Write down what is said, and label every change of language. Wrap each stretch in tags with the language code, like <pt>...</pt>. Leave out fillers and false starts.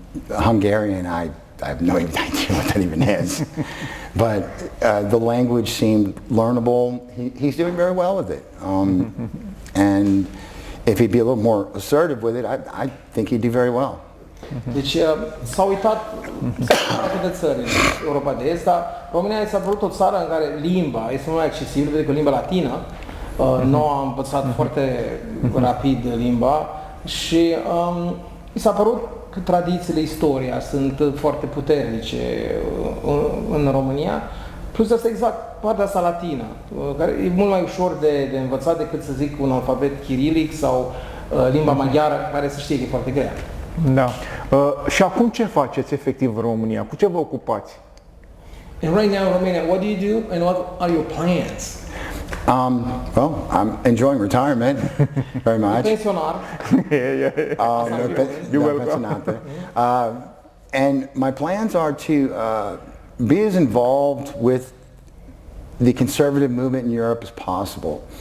<en>Hungarian, I have no idea what that even is. But the language seemed learnable. He's doing very well with it. And if he'd be a little more assertive with it, I think he'd do very well.</en> <ro>Deci s-a uitat de țări în Europa de Est, dar România s-a părut o țară în care limba este mult mai accesibilă decât limba latină. NOUA a învățat foarte rapid limba și mi s-a părut că tradițiile, istoria sunt foarte puternice în România. Plus asta exact partea asta latină, care e mult mai ușor de învățat decât, să zic, un alfabet chirilic sau limba maghiară, care să știe că e foarte grea. Da. Și acum ce faceți efectiv în România? Cu ce vă ocupați?</ro> <en>And right now in Romania, what do you do and what are your plans? Well, I'm enjoying retirement very much.</en> <ro>Pensionar. Pensionate.</ro> <en>And my plans are to be as involved with the conservative movement in Europe as possible.</en>